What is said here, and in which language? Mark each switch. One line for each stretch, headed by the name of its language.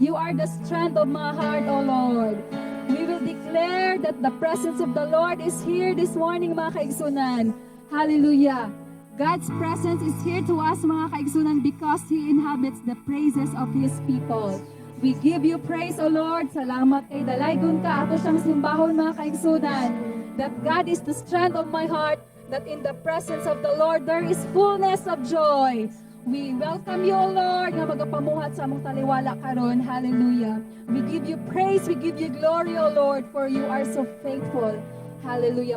English: You are the strength of my heart, O Lord. We will declare that the presence of the Lord is here this morning,
Cebuano: mga kaigsunan.
English: Hallelujah. God's presence is here to us,
Cebuano: mga kaigsunan,
English: because He inhabits the praises of His people. We give you praise, O Lord.
Cebuano: Salamat kay dalaygon ka. Ato siyang simbahon, mga kaigsunan.
English: That God is the strength of my heart. That in the presence of the Lord there is fullness of joy. We welcome you, O Lord,
Cebuano: nga magapamuhat sa among taliwala karon.
English: Hallelujah. We give you praise, we give you glory, O Lord, for you are so faithful. Hallelujah.